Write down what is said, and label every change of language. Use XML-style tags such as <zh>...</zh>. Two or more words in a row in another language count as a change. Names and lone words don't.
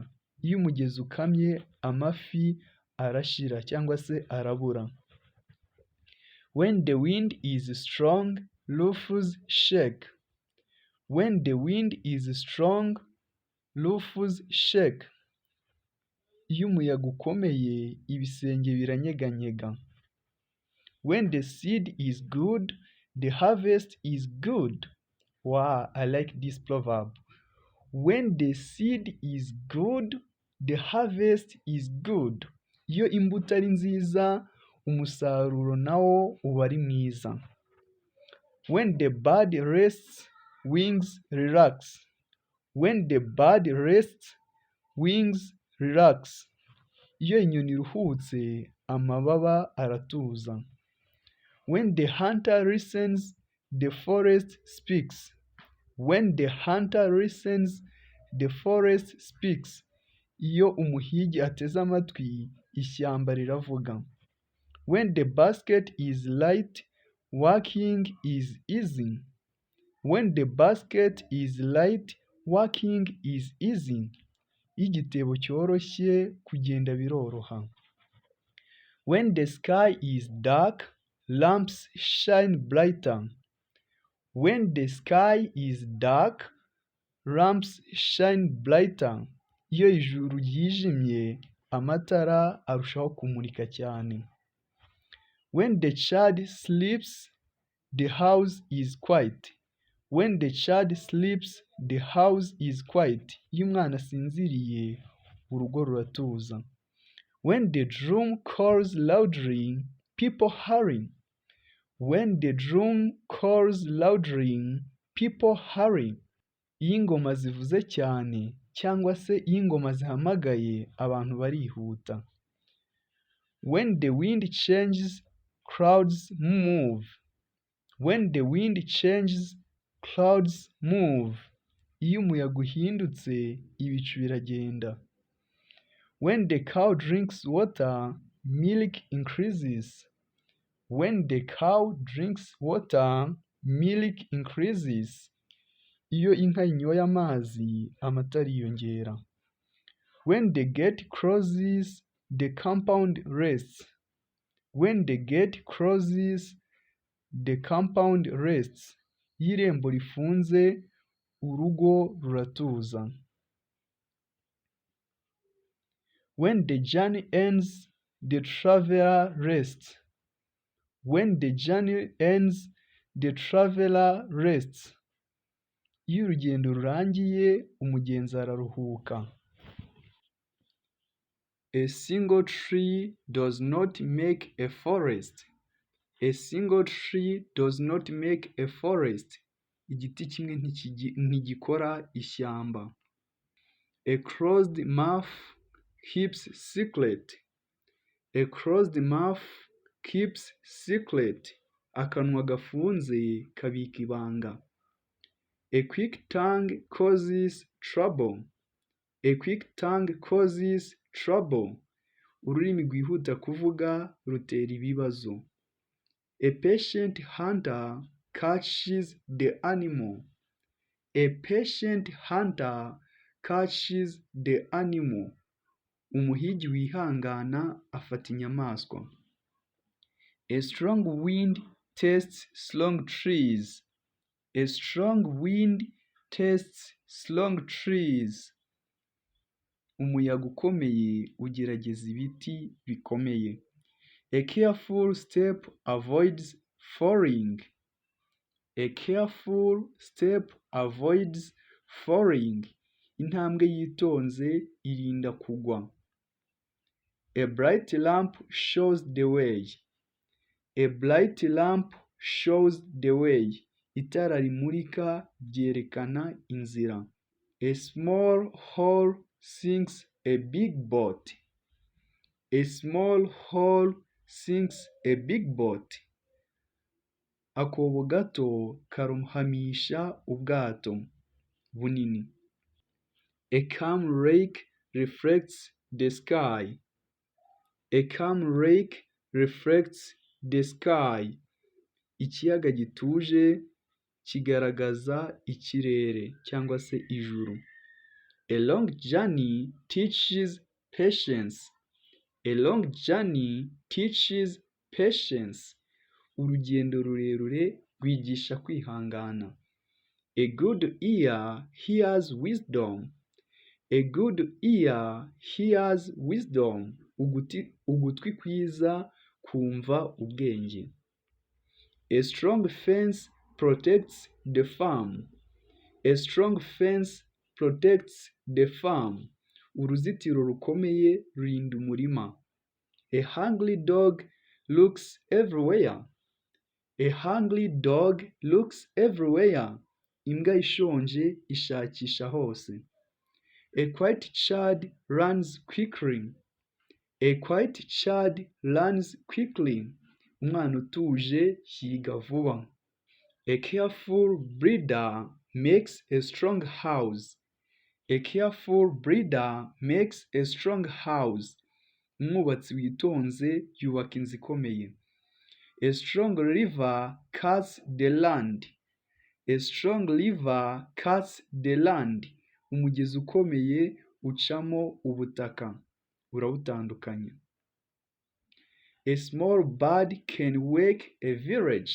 <rw>Iyo umugezi ukamye amafi arashira cyangwa se arabura.</rw> <en>When the wind is strong, roofs shake. When the wind is strong, roofs shake.</en> <rw>Iyo umuyaga ukomeye ibisenge biranyeganyega.</rw> <en>When the seed is good, the harvest is good. Wow, I like this proverb. When the seed is good, the harvest is good.</en> <rw>Iyo imbuto ari nziza, umusaruro nawo uba ari mwiza.</rw> <en>When the bird rests, wings relax. When the bird rests, wings relax.</en> <rw>Iyo inyoni iruhutse, amababa aratuza.</rw> <en>When the hunter listens, the forest speaks. When the hunter listens, the forest speaks.</en> <rw>Iyo umuhigi ateze amatwi, ishyamba riravuga.</rw> <en>When the basket is light, working is easy. When the basket is light, working is easy.</en> <rw>Iyo igitebo cyoroshye, kugenda biroroha.</rw> <en>When the sky is dark, lamps shine brighter. When the sky is dark, lamps shine brighter.</en> <rw>Iyo ijuru ryijimye, amatara arushaho kumurika cyane.</rw> <en>When the child sleeps, the house is quiet. When the child sleeps, the house is quiet.</en> <rw>Iyo umwana asinziriye, urugo ruratuza.</rw> <en>When the drum calls loudly, people hurry. When the drum calls loudly, people hurry.</en> <rw>Iyo ingoma zivuze cyane cyangwa se iyo ingoma zihamagaye, abantu barihuta.</rw> <en>When the wind changes, clouds move. When the wind changes, clouds move.</en> <rw>Iyo umuyaga uhindutse, ibicu biragenda.</rw> <en>When the cow drinks water, milk increases. When the cow drinks water, milk increases.</en> <rw>Iyo inka inyoye amazi, amata ariyongera.</rw> <en>When the gate closes, the compound rests. When the gate closes, the compound rests.</en> <rw>Iyo irembo rifunze, urugo ruratuza.</rw> <en>When the journey ends, the traveler rests. When the journey ends, the traveler rests.</en> <rw>Iyo urugendo rurangiye, umugenzi araruhuka.</rw> <en>A single tree does not make a forest. A single tree does not make a forest.</en> <rw>Igiti kimwe ntigikora ishyamba.</rw> <en>A closed mouth keeps secret. A closed mouth keeps secret.</en> <rw>Akanwa gafunze kabika ibanga.</rw> <en>A quick tongue causes trouble. A quick tongue causes trouble.</en> <rw>Ururimi rwihuta kuvuga rutera ibibazo.</rw> <en>A patient hunter catches the animal. A patient hunter catches the animal.</en> <rw>Umuhigi wihangana afata inyamaswa.</rw> <en>A strong wind tests strong trees. A strong wind tests strong trees.</en> <rw>Umuyaga ukomeye ugerageza ibiti bikomeye.</rw> <en>A careful step avoids falling. A careful step avoids falling.</en> <rw>Intambwe yitonze irinda kugwa.</rw> <en>A bright lamp shows the way. A bright lamp shows the way.</en> <rw>Itara rimurika ryerekana inzira.</rw> <en>A small hole sinks a big boat. A small hole sinks a big boat.</en> <rw>Akobo gato karohamisha ubwato bunini.</rw> <en>A calm lake reflects the sky. A calm lake reflects the sky.</en> <rw>Ikiyaga gituje kigaragaza ikirere cyangwa se ijuru.</rw> <en>A long journey teaches patience. A long journey teaches patience.</en> <rw>Urugendo rurerure rwigisha kwihangana.</rw> <en>A good ear hears wisdom. A good ear hears wisdom.</en> <rw>Ugutwi kwiza kumva ubwenge.</rw> <en>A strong fence protects the farm. A strong fence protects the farm.</en> <rw>Uruzitiro rukomeye rurinda umurima.</rw> <en>A hungry dog looks everywhere. A hungry dog looks everywhere.</en> <rw>Imbwa ishonje ishakisha hose.</rw> <en>A quiet child runs quickly. A quiet child runs quickly.</en> <rw>Umwana utuje yiga vuba.</rw> <en>A careful breeder makes a strong house. A careful breeder makes a strong house.</en> <rw>Umwubatsi witonze yubaka inzu ikomeye.</rw> <en>A strong river cuts the land. A strong river cuts the land.</en> <rw>Umugezi ukomeye ucamo ubutaka, urawutandukanya.</rw> <en>A small bird can wake a village.</en>